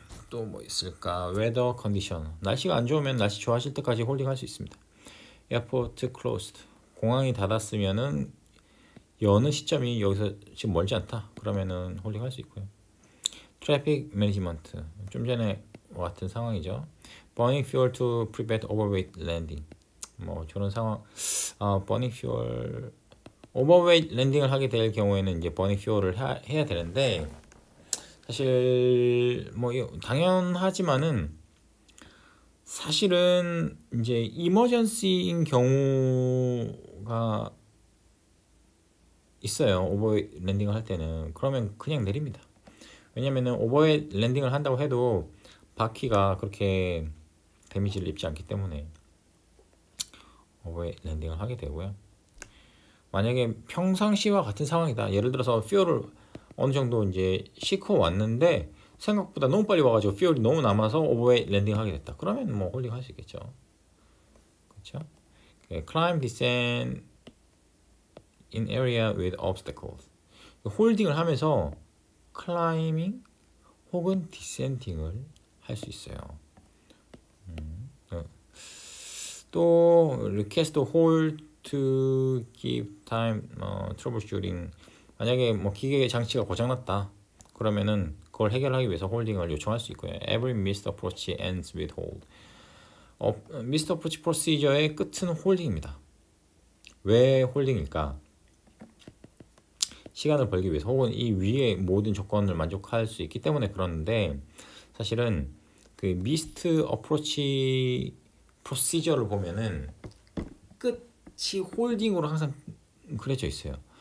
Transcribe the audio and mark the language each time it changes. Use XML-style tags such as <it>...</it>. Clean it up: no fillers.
<ko>또 뭐 있을까? 웨더 컨디션. 날씨가 안 좋으면 날씨 좋아질 때까지 홀딩 할 수 있습니다. 에어포트 클로스드. 공항이 닫았으면은 여는 시점이 여기서 지금 멀지 않다. 그러면은 홀딩 할 수 있고요. 트래픽 매니지먼트. 좀 전에 같은 상황이죠.</ko> <en>burning fuel to prevent overweight landing.</en> <ko>뭐 저런 상황.</ko> <en>burning fuel</en> <ko>오버웨이트 랜딩을 하게 될 경우에는 이제 버닝 퓨어를 해야 되는데 사실 뭐 당연하지만은 사실은 이제 이머전시인 경우가 있어요. 오버웨이트 랜딩을 할 때는. 그러면 그냥 내립니다. 왜냐면은 오버웨이트 랜딩을 한다고 해도 바퀴가 그렇게 데미지를 입지 않기 때문에 오버웨이트 랜딩을 하게 되고요. 만약에 평상시와 같은 상황이다. 예를 들어서 퓨얼을 어느 정도 이제 싣고 왔는데 생각보다 너무 빨리 와가지고 퓨얼이 너무 남아서 오버웨이트 랜딩하게 됐다. 그러면 뭐 홀딩 할 수 있겠죠. 그렇죠?</ko> <en>Climb, descend in area with obstacles.</en> <ko>홀딩을 하면서 클라이밍 혹은 디센딩을 할 수 있어요.</ko> <en>또 request hold to give time troubleshooting.</en> <ko>만약에 뭐 기계 장치가 고장났다. 그러면은 그걸 해결하기 위해서 홀딩을 요청할 수 있고요.</ko> <en>Every missed approach ends with hold.</en> <ko>missed approach procedure의 끝은 홀딩입니다. 왜 홀딩일까? 시간을 벌기 위해서 혹은 이 위의 모든 조건을 만족할 수 있기 때문에 그러는데 사실은 그 missed approach procedure를 보면은 끝이 홀딩으로 항상 그려져 있어요.</ko>